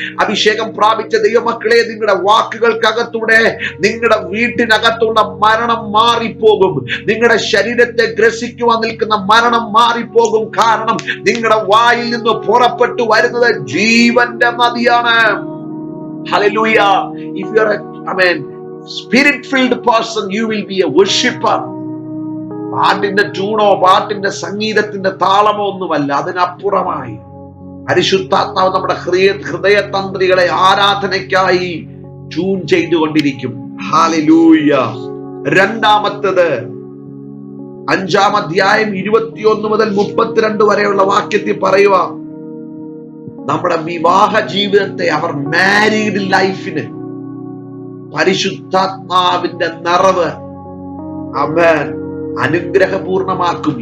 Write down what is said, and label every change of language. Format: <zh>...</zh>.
<ml>അഭിഷേകം പ്രാപിച്ച ദൈവമക്കളെ, നിങ്ങളുടെ വാക്കുകൾക്കകത്തൂടെ, നിങ്ങളുടെ വീട്ടിനകത്തുള്ള മരണം മാറിപ്പോകും. നിങ്ങളുടെ ശരീരത്തെ ഗ്രസിക്കുവാൻ നിൽക്കുന്ന മരണം മാറിപ്പോകും. കാരണം നിങ്ങളുടെ വായിൽ നിന്ന് പുറപ്പെട്ടു വരുന്നത് ജീവന്റെ നദിയാണ്. Hallelujah.</ml> <en>If you are a spirit filled person, you will be a worshipper.</en> <ml>പാട്ടിന്റെ ട്യൂണോ പാട്ടിന്റെ സംഗീതത്തിന്റെ താളമോ ഒന്നുമല്ല, അതിനപ്പുറമായി പരിശുദ്ധാത്മാവ് നമ്മുടെ ഹൃദയതന്ത്രികളെ ആരാധനയ്ക്കായി ട്യൂൺ ചെയ്തുകൊണ്ടിരിക്കും. ഹല്ലേലൂയ. രണ്ടാമത്തേത്, 5-ാം അധ്യായം 21 മുതൽ 32 വരെയുള്ള വാക്യത്തിൽ പറയുക, നമ്മുടെ വിവാഹ ജീവിതത്തെ, അവർ മാരീഡ് ലൈഫിന് പരിശുദ്ധാത്മാവിന്റെ നിറവ് ആമേൻ അനുഗ്രഹപൂർണമാക്കും.</ml>